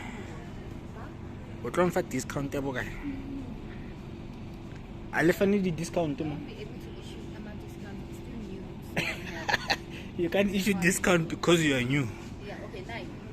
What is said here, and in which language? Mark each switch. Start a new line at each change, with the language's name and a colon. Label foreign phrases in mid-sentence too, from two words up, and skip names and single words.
Tswana: O tlo mfa discount ya bokae? A le fane di discount mo?
English: You can't issue discount because you are new. Yeah, okay, 9.